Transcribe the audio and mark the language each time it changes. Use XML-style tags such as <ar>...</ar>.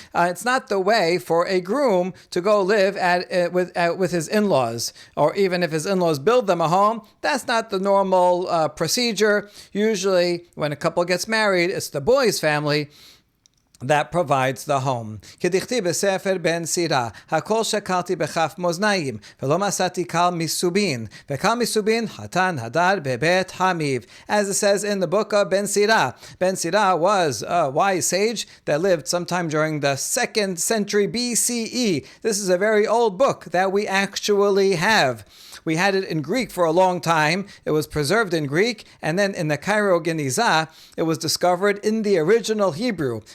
<en>It's not the way for a groom to go live with his in-laws, or even if his in-laws build them a home. That's not the normal procedure. Usually, when a couple gets married, it's the boy's family that provides the home.</en> <he>כדכתיב בספר בן סירה, הכל שקלתי בכף מאזניים, ולא מצאתי קל מסובין, וקל מסובין חתן הדר בבית חמיב.</he> <en>As it says in the book of Ben Sira. Ben Sira was a wise sage that lived sometime during the 2nd century BCE. This is a very old book that we actually have. We had it in Greek for a long time. It was preserved in Greek, and then in the Cairo Geniza, it was discovered in the original Hebrew.</en>